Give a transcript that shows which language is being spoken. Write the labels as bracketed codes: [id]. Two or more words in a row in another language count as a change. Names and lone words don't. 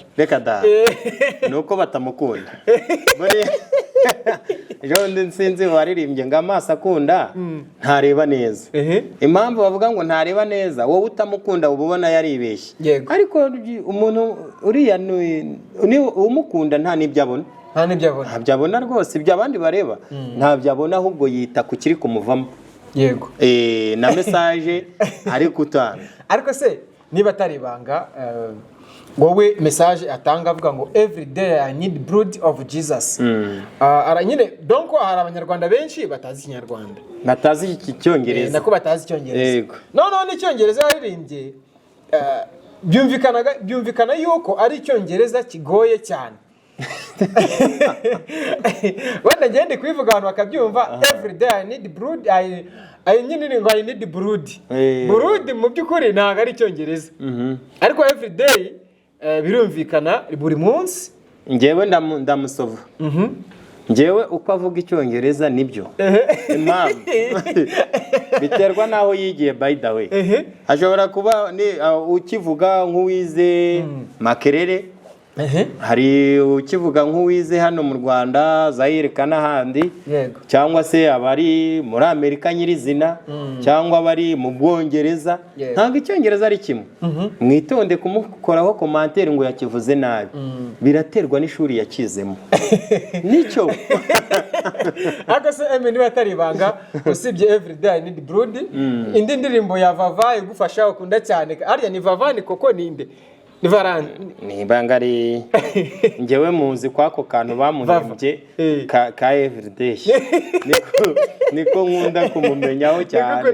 [rw] reka da nuko batamukunda ejo nsinzi waririmbye ngo amaso akunda ntareba neza impamvu bavuga ngo ntareba neza wowe utamukunda uba ubona yaribeshye ariko umuntu uriya umukunda nta n'ibyo abona ntabyo abona rwose ibyo abandi bareba ntabyo abona ahubwo yita ku kiri kumuvamo yego na message ari gutanga ariko se niba atari ibanga wowe message atanga avuga ngo [en] every day I need blood of Jesus [rw] nyine donc hari abanyarwanda benshi batazi ikinyarwanda batazi iki cyongereza nako batazi icyongereza yego none icyongereza yaririmbye byumvikana yuko ari icyongereza kigoye cyane wenda ngende kwivuga abantu bakabyumva [en] every day I need blood I need blood blood [rw] mu byukuri ntago ari icyongereza ariko [en] every day [rw] birumvikana buri munsi ngewe ndamusova ngewe uko avuga icyongereza nibyo impamvu biterwa naho yigiye by [en] the way [rw] ashobora kuba ukivuga nk'uwize Makerere hari ukivuga nk'uwize hano mu Rwanda Zaire n'ahandi cyangwa se abari muri Amerika nyirizina cyangwa abari mu Bwongereza ntabwo icyongereza ari kimwe mwitonde kumukoraho commentaire ngo yakivuze nabi biraterwa n'ishuri yakizemo nicyo ariko se niba atari ibanga usibye [en] every day I need blood [rw] indi ndirimbo ya Vava igufasha ukunda cyane ariya ni Vava ni koko ninde ni bangari ngewe muzi kwako kantu bamuhembye ka everyday niko nkunda kumumenyaho cyane